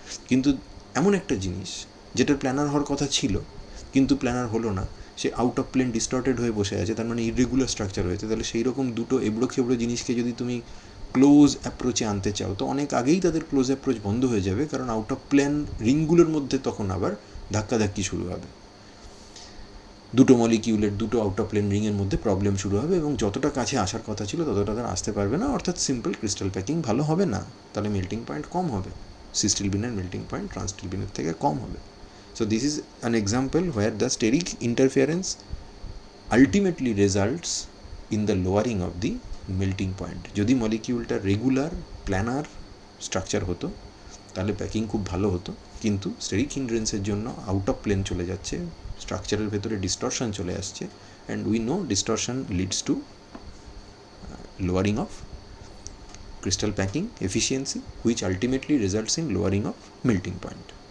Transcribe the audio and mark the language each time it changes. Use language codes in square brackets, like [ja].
[bn] কিন্তু এমন একটা জিনিস যেটার প্ল্যানার হওয়ার কথা ছিল কিন্তু প্ল্যানার হলো না, সে আউট অফ প্লেন ডিস্টর্টেড হয়ে বসে আছে, তার মানে ইরেগুলার স্ট্রাকচার হয়েছে, তাহলে সেই রকম দুটো এবড়ো খেবড়ো জিনিসকে যদি তুমি ক্লোজ অ্যাপ্রোচে আনতে চাও তো অনেক আগেই তাদের ক্লোজ অ্যাপ্রোচ বন্ধ হয়ে যাবে, কারণ আউট অফ প্লেন রিংগুলোর মধ্যে তখন আবার ধাক্কাধাক্কি শুরু হবে, দুটো মলিকিউলের দুটো আউট অফ প্লেন রিংয়ের মধ্যে প্রবলেম শুরু হবে এবং যতটা কাছে আসার কথা ছিল ততটা তারা আসতে পারবে না, অর্থাৎ সিম্পল ক্রিস্টাল প্যাকিং ভালো হবে না, তাহলে মেল্টিং পয়েন্ট কম হবে, সিস্টিলবিনের মেল্টিং পয়েন্ট ট্রান্সটিলবিনের থেকে কম হবে। [en] So this is an example where the steric interference ultimately results in the lowering of the melting point. [bn] যদি মলিকিউলটা রেগুলার প্ল্যানার স্ট্রাকচার হতো তাহলে প্যাকিং খুব ভালো হতো, কিন্তু স্টেরিক হিন্ড্রেন্সের জন্য আউট অফ প্লেন চলে যাচ্ছে, স্ট্রাকচারের ভেতরে ডিস্টরশন চলে আসছে, [en] And we know distortion leads to lowering of crystal packing efficiency which ultimately results in lowering of melting point.